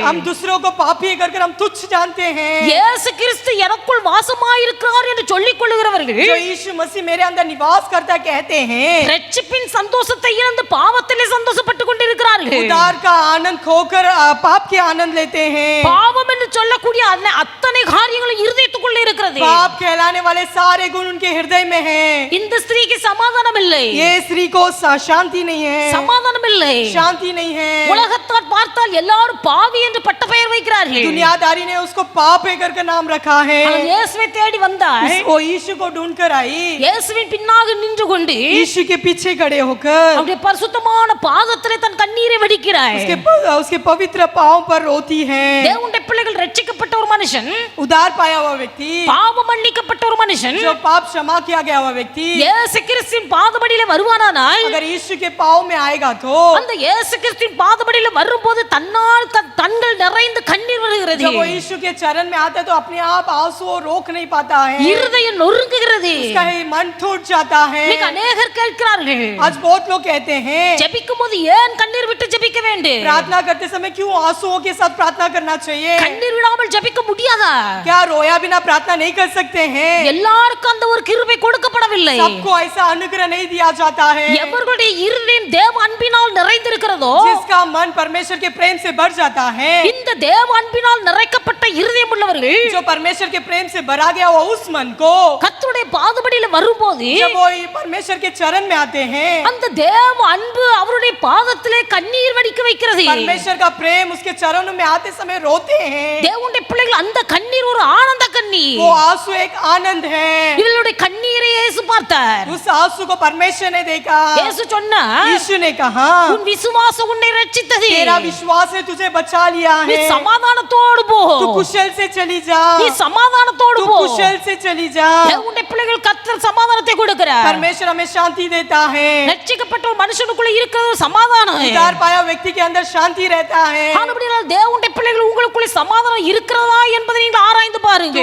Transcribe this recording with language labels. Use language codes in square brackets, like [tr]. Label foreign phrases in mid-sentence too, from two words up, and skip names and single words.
[hi] हम दूसरों को पापी कर हम तुच्छ जानते हैं। [ta] இயேசு கிறிஸ்து எனக்குள் வாசமாய் இருக்கிறார் என்று சொல்லிக் கொள்ளுகிறவர்கள் [hi] जो यीशु मसीह मेरे अंदर निवास करता कहते हैं, [ta] ரட்சிப்பின் சந்தோஷத்தை இழந்து பாவத்திலே சந்தோஷப்பட்டு கொண்டிருக்கிறார்கள். [hi] उद्धार का आनंद खोकर पाप के आनंद लेते हैं। [ta] பாவம் என்று சொல்லக்கூடிய அத்தனை காரியங்களும் இருதயத்துக்குள்ளே இருக்கிறது. [hi] पाप कहलाने वाले सारे गुण उनके हृदय में हैं। [ta] இந்த ஸ்திரீக்கு சமாதானம் இல்லை. [hi] ये स्त्री को शांति नहीं है, [ta] சமாதானம் இல்லை. [hi] शांति नहीं है। [ta] உலகத்தார் பார்த்தால் எல்லாரும் பாவி என்று பட்ட பெயர் வைக்கிறார்கள். [hi] दुनियादारी ने उसको पाप कर नाम रखा है। [ta] ஆனால் இயேசுவை தேடி வந்தாள். [hi] वो यीशु को ढूंढ कर आई। [ta] இயேசுவின் பின்னாக நின்று கொண்டு [hi] यीशु के पीछे खड़े होकर [ta] அவருடைய பரிசுத்தமான பாதத்திலே தன் கண்ணீரை வடிக்கிறாள். [hi] उसके पवित्र पांव पर रोती है। [ta] தேவனுடைய பிள்ளைகள் ரட்சிக்கப்பட்ட ஒரு மனுஷன், [hi] उद्धार पाया हुआ व्यक्ति, [ta] பாவம் மன்னிக்கப்பட்ட ஒரு மனுஷன் [hi] जो पाप क्षमा किया गया हुआ व्यक्ति [ta] இயேசு கிறிஸ்துவின் பாதபடியிலே வருவானானால், [hi] अगर यीशु के पांव में आएगा तो [ta] அந்த இயேசு கிறிஸ்துவின் பாதபடியிலே வரும்போது தன்னால் கண்கள் நிறைந்து கண்ணீர் வருகிறது. [hi] जब वो यीशु के चरण में आता है तो अपने आप आंसू रोक नहीं पाता है, [ta] இருதயம் நொறுங்குகிறது. [hi] उसका मन टूट जाता है। [ta] இன்னைக்கு அநேகர் கேட்கிறார்கள், [hi] आज बहुत लोग कहते हैं, [ta] ஜெபிக்கும் போது ஏன் கண்ணீர் விட்டு ஜெபிக்க வேண்டும்? [hi] प्रार्थना करते समय क्यों आंसुओं के साथ प्रार्थना करना चाहिए? [ta] கண்ணீர் விடாமல் ஜெபிக்க முடியாதா? [hi] क्या रोया बिना प्रार्थना नहीं कर सकते हैं? [ta] எல்லாருக்கும் அந்த ஒரு கிருபை கொடுக்கப்படவில்லை. [hi] सबको ऐसा अनुग्रह नहीं दिया जाता है। [ta] எவர்களுடைய இருதயம் தேவ அன்பினால் நிறைந்திருக்கிறதோ, [hi] जिसका मन परमेश्वर के प्रेम से भर जाता है, [ta] இந்த தேவ அன்பினால் நிறைக்கப்பட்ட இருதயம் உள்ளவர்கள் [hi] जो परमेश्वर के प्रेम से भरा गया हुआ उस मन को [ta] கர்த்தருடைய பாதபடியில வரும்போது [hi] जब वो परमेश्वर के चरण में आते हैं, [ta] அந்த தேவ அன்பு அவருடைய பாதத்திலே கண்ணீர் வடிக்க வைக்கிறது. [hi] परमेश्वर का प्रेम उसके चरणों में आते समय रोते हैं। [ta] தேவனுடைய பிள்ளைகள் அந்த கண்ணீர் ஒரு ஆனந்த கண்ணீர். [hi] वो आंसू एक आनंद है। [ta] இவளுடைய கண்ணீரை இயேசு பார்த்தார். [hi] उस आंसू को परमेश्वर ने देखा। [ta] இயேசு சொன்னார், [hi] यीशु ने कहा, [ta] உன் விசுவாசம் உன்னை ரட்சித்தது. [hi] तेरा विश्वास ने तुझे बचा लिया [ta] நீ [hi] है। [ta] சமாதானத்தோடு போ. [hi] तू कुशल से चली जा। [ta] நீ சமாதானத்தோடு [hi] तू [ta] போ. [hi] कुशल से चली जा। [ta] தேவனுடைய பிள்ளைகள் கர்த்தர் சமாதானத்தை கொடுக்கிறார். [hi] परमेश्वर हमें शांति देता है। [ta] ரட்சிக்கப்பட்ட ஒரு மனுஷனுக்குள்ள இருக்கிறது சமாதானம். [hi] उद्धार पाया व्यक्ति के अंदर शांति रहता है। [ta] ஆனபடியால் தேவனுடைய பிள்ளைகள் உங்களுக்குள்ள சமாதானம் இருக்கிறதா என்பதை நீங்கள் ஆராய்ந்து பாருங்கள்.